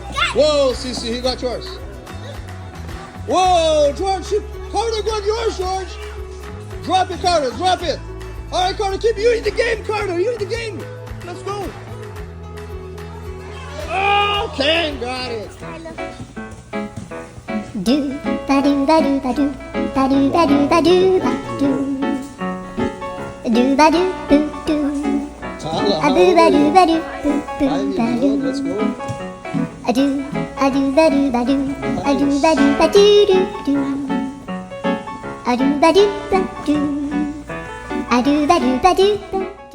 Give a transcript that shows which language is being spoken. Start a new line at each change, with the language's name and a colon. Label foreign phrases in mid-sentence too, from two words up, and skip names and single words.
English: Whoa, Cece, he got yours. Whoa, George, Carter got yours, George. Drop it, Carter, drop it. All right, Carter, keep you in the game, Carter. You in the game. Let's go. Oh, Ken got it. Do ba do ba do ba do ba do ba do ba do ba do ba do boo do a boo ba do ba do boo boo ba do. Let's go. I do ba do ba do I do ba do ba do do do I do ba do ba do I do ba do ba do ba